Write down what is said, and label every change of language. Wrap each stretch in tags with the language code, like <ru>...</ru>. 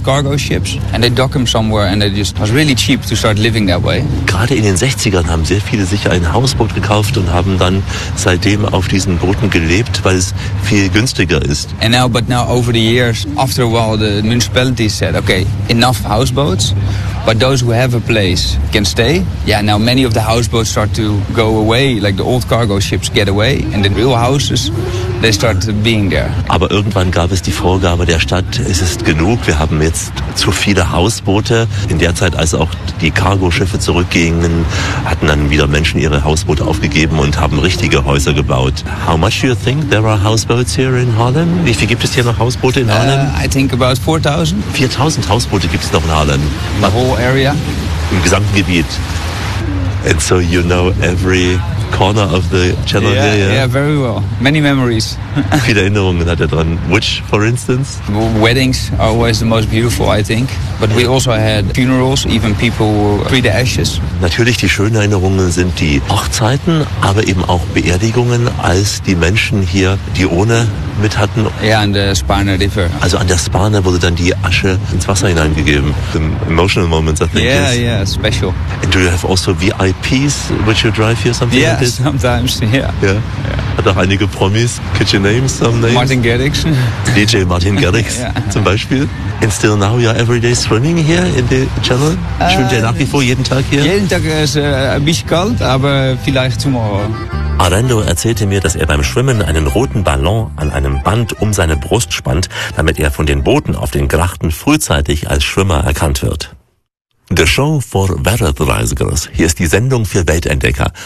<en>cargo ships and they dock them somewhere and it was really cheap to start living that way.</en> <de>Gerade in den 60ern haben sehr viele sich ein Hausboot gekauft und haben dann seitdem auf diesen Booten gelebt, weil es viel günstiger ist.</de> <en>And now, but now over the years, after a while, the municipality said, okay, enough houseboats, but those who have a place can stay. Yeah, now many of the houseboats start to go away, like the old cargo ships get away and the real houses, they start being there.</en> <de>Aber irgendwann gab es die Vorgabe der Stadt, es ist genug, wir haben jetzt zu viele Hausboote. In der Zeit, als auch die Cargo-Schiffe zurückgingen, hatten dann wieder Menschen ihre Hausboote aufgegeben und haben richtige Häuser gebaut.</de> <en>How much do you think there are houseboats here in Harlem?</en> <de>Wie viel gibt es hier noch Hausboote in Harlem?</de> <en>I think about 4,000.</en> <de>4,000 Hausboote gibt es noch in Harlem.</de> <en>The whole area?</en> <de>Im gesamten Gebiet.</de> <en>And so you know every corner of the channel. Yeah, here, yeah, very well. Many memories.</en> <de>Viele Erinnerungen hat er dran.</de> <en>Which, for instance? Weddings are always the most beautiful, I think. But we also had funerals, even people who pre the ashes.</en> <de>Natürlich, die schönen Erinnerungen sind die Hochzeiten, aber eben auch Beerdigungen, als die Menschen hier die Urne mit hatten.</de> <en>Yeah, an the Spanner River.</en> <de>Also an der Spanner wurde dann die Asche ins Wasser hineingegeben.</de> <en>The emotional moments, I think. Yeah, yeah, special. And do you have also VIPs, which you drive here, something? Yeah, sometimes, yeah.</en> <de>Yeah. Hat auch einige Promis.</de> <en>Could you name some names? Martin Garrix.</en> <de>DJ Martin Garrix, yeah, zum Beispiel.</de> <en>And still now you are every day swimming here in the channel?</en> <de>Schwimmt ihr nach wie vor jeden Tag hier? Jeden Tag ist ein bisschen kalt,</de> <en>aber vielleicht tomorrow.</en> <de>Arendo erzählte mir, dass er beim Schwimmen einen roten Ballon an einem Band um seine Brust spannt, damit er von den Booten auf den Grachten frühzeitig als Schwimmer erkannt wird.</de> <en>The Show for Wereldreisigers.</en> <de>Hier ist die Sendung für Weltentdecker.</de>